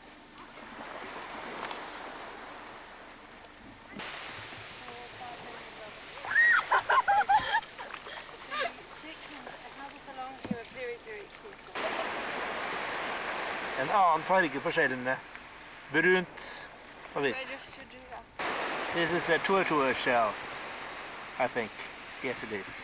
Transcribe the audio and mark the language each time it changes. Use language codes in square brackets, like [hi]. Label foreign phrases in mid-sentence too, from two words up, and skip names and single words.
[no] En annen farge på skjellene. Brunt og hvitt. [en] This is a tortoise shell, I think. Yes, it is.